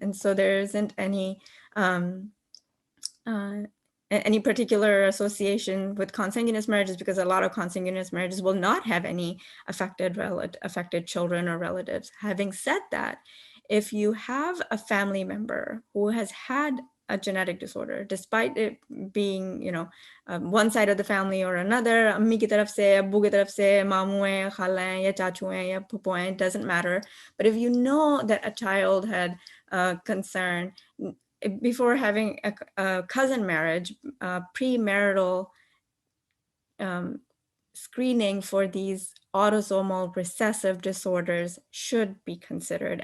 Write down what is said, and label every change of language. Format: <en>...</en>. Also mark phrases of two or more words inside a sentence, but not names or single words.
<en>And so there isn't any particular association with consanguineous marriages, because a lot of consanguineous marriages will not have any affected children or relatives. Having said that, if you have a family member who has had a genetic disorder, despite it being, one side of the family or another,</en> <ur>امی کی طرف سے، ابو کی طرف سے، ماموں ہے، خالہ ہے، یا چاچو ہے، یا پھپھو ہے,</ur> <en>it doesn't matter. But if you know that a child had concern, before having a cousin marriage, premarital screening for these autosomal recessive disorders should be considered.</en>